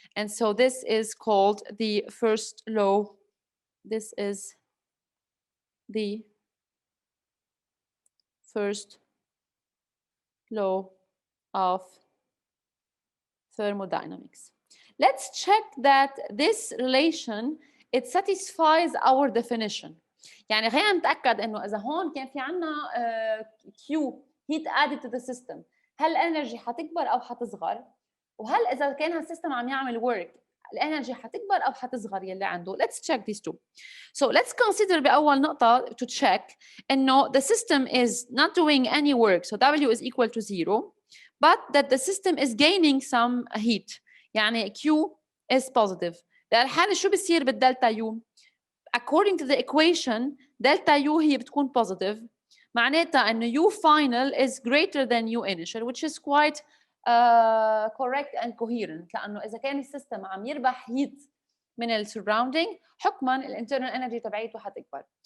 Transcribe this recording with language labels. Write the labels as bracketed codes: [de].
[en] And so this is called the first law. This is the first law of thermodynamics. Let's check that this relation it satisfies our definition. [ar] يعني خلينا نتأكد إنه إذا هون كان في عنا [en] Q heat added to the system، [ar] هل الانرجي حتكبر أو حتصغر؟ وهل إذا كان هالسيستم عم يعمل work الانرجي حتكبر أو حتصغر يلي عنده؟ [en] Let's check these two. So let's consider [ar] بأول نقطة [en] to check إنه the system is not doing any work, so W is equal to 0, but that the system is gaining some heat. يعني Q is positive. [ar] الحالة شو بصير بالدلتا U؟ [en] According to the equation, delta U [ar] هي بتكون [en] positive. [ar] معناتها إنه [en] U final is greater than U initial, which is quite correct and coherent. [ar] لأنه إذا كان السيستم عم يربح heat من ال surrounding، حكماً ال internal energy تبعيته حتكبر.